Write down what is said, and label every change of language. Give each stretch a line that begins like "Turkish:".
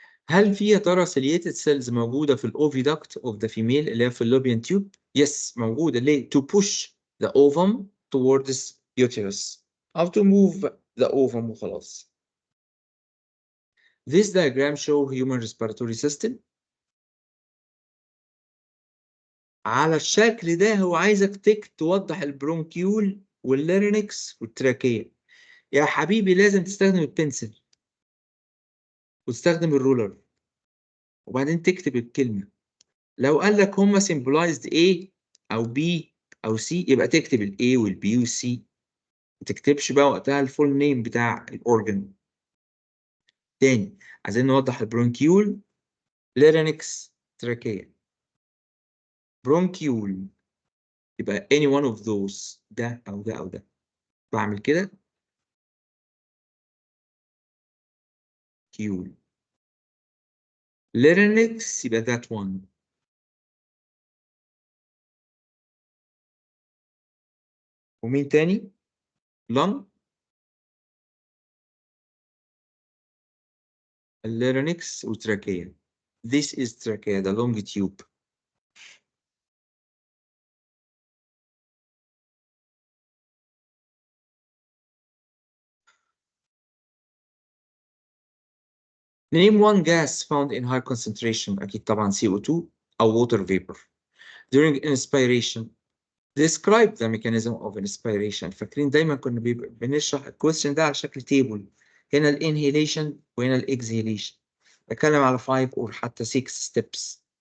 Arabic: هل في يا ترى ciliated cells موجودة في الأوفيدكت
English: of the female
Arabic: اللي هي في اللوبيان تيوب؟ Yes موجودة.
English: ليه؟ To push the ovum towards uterus أو to move the ovum وخلاص. This diagram show human respiratory system.
Arabic: على الشكل ده هو عايزك توضح البرونكيول واللارينكس والتراكية. يا حبيبي لازم تستخدم البنسل وتستخدم الرولر وبعدين تكتب الكلمة. لو قال لك هما symbolized A أو B أو C يبقى تكتب ال A وال B وال C، ما تكتبش بقى وقتها الفول نيم بتاع الأورجن. تاني عايزين نوضح البرونكيول لارينكس تراكية. برونكيول يبقى
English: any one of those،
Arabic: ده أو ده أو ده. بعمل كده كيول.
English: Larynx يبقى that one.
Arabic: ومين تاني؟ lung. اللارينكس وتراكية.
English: This is trachea, the long tube. Name one gas found in high concentration.
Arabic: أكيد طبعا
English: CO2 أو water vapor. During inspiration, describe the mechanism of inspiration.
Arabic: فاكرين دايما كنا بنشرح الكويستشن ده على شكل تيبل. هنا الانهيليشن وهنا الاكزهيليشن. بتكلم على 5 أو حتى 6 steps.